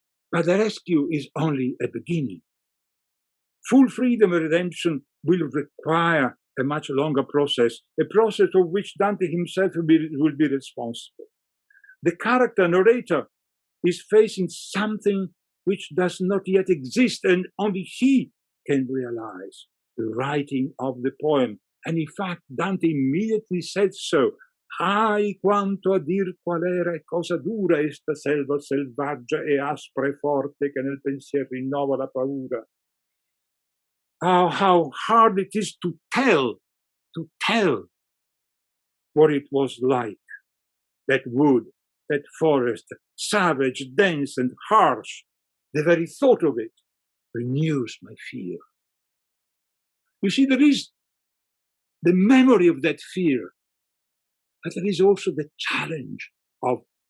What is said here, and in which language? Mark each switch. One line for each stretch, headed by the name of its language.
English: But the rescue is only a beginning. Full freedom and redemption will require a much longer process, a process of which Dante himself will be responsible. The character narrator is facing something which does not yet exist, and only he can realize the writing of the poem. And in fact, Dante immediately said so.
Italian: Ai quanto a dir qual era e cosa dura esta selva selvaggia e aspra e forte che nel pensier rinnova la paura.
English: How hard it is to tell what it was like, that wood, that forest, savage, dense, and harsh. The very thought of it renews my fear. You see, there is the memory of that fear, but there is also the challenge of